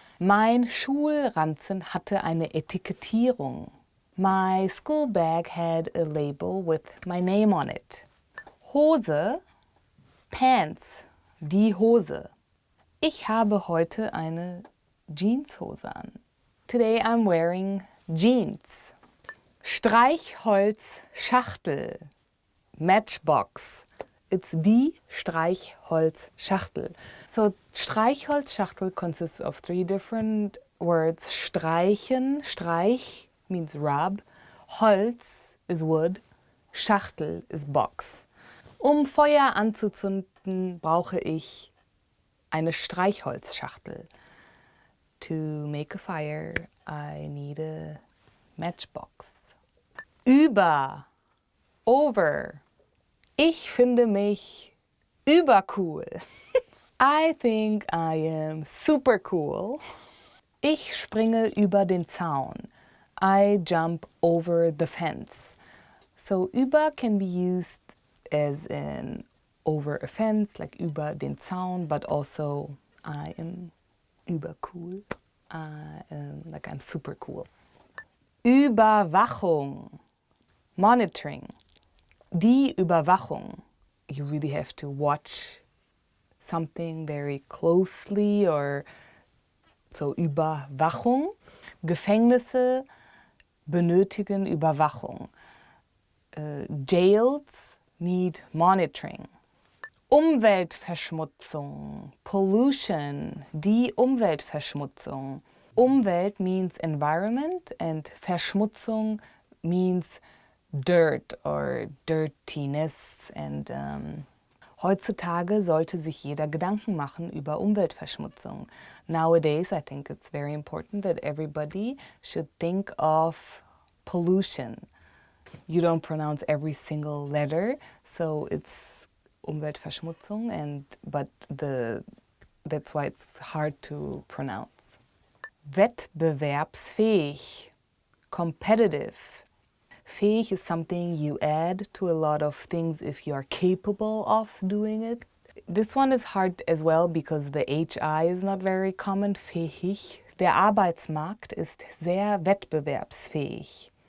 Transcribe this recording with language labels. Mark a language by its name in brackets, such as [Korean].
[German] Mein Schulranzen hatte eine Etikettierung. [English] My school bag had a label with my name on it. [German] Hose, pants, die Hose. Ich habe heute eine Jeanshose an. [English] Today I'm wearing jeans. Streichholzschachtel, matchbox. It's die Streichholzschachtel. So Streichholzschachtel consists of 3 different words. Streichen, Streich means rub. Holz is wood. Schachtel is box. [German] Feuer anzuzünden, brauche ich eine Streichholzschachtel. [English] To make a fire, I need a matchbox. [German] Über, over. Ich finde mich übercool. [English] I think I am super cool. [German] Ich springe über den Zaun. [English] I jump over the fence. So über can be used as in over a fence, like über den Zaun, but also I am übercool. Like I'm super cool. Überwachung, monitoring. Die Überwachung. You really have to watch something very closely, or so Überwachung. Gefängnisse, [German] benötigen Überwachung. [English] Jails need monitoring. [German] Umweltverschmutzung, pollution, die Umweltverschmutzung. [English] Umwelt means environment and Verschmutzung means dirt or dirtiness. [German] And heutzutage sollte sich jeder Gedanken machen über Umweltverschmutzung. [English] Nowadays, I think it's very important that everybody should think of pollution. You don't pronounce every single letter, so it's Umweltverschmutzung, but that's why it's hard to pronounce. [German] Wettbewerbsfähig, competitive. [English] Fähig is something you add to a lot of things if you are capable of doing it. This one is hard as well because the HI is not very common. [German] Fähig. Der Arbeitsmarkt ist sehr wettbewerbsfähig.